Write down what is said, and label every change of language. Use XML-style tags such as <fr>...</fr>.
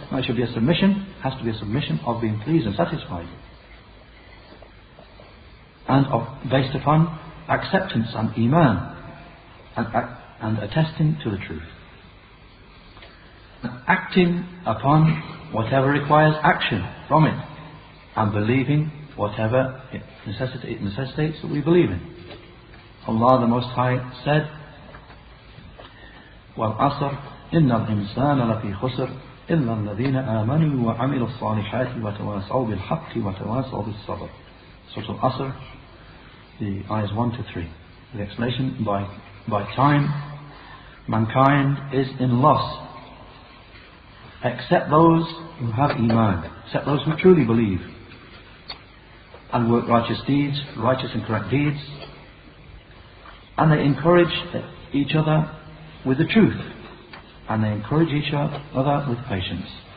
<en>No, it should be a submission, has to be a submission of being pleased and satisfied, and based upon acceptance and iman, and attesting to the truth, acting upon whatever requires action from it, and believing whatever it necessitates that we believe in. Allah the Most High said,</en> <ar>وَالْعَصْرِ إِنَّ الْإِنسَانَ لَفِي خُسْرٍ إِلَّا الَّذِينَ آمَنُوا وَعَمِلُوا الصَّالِحَاتِ وَتَوَاصَوْا بِالْحَقِّ وَتَوَاصَوْا بِالصَّبْرِ.</ar> <en>Surah Al-Asr, the ayahs 1 to 3. The explanation, by time, mankind is in loss, except those who have iman, except those who truly believe, and work righteous deeds, righteous and correct deeds, and they encourage each other with the truth, and they encourage each other with patience.</en>